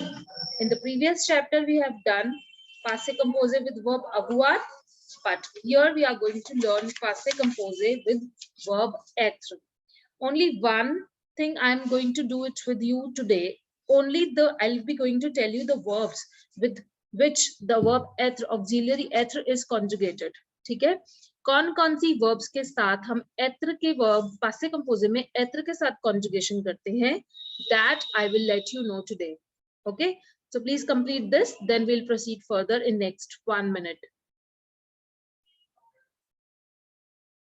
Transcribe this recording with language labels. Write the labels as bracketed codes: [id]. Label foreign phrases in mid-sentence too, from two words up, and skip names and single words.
[en] In the previous chapter, we have done [fr] passé composé [en] with verb avoir, but here we are going to learn [fr] passé composé [en] with verb être. Only one thing I'm going to do it with you today. I'll be going to tell you the verbs with which the verb être, auxiliary être is conjugated. [hi] ठीक है? कौन सी verbs के साथ हम être के verb [fr] passé composé [hi] में être के साथ conjugation करते हैं? [en] That I will let you know today. Okay? So please complete this. Then we'll proceed further in next 1 minute.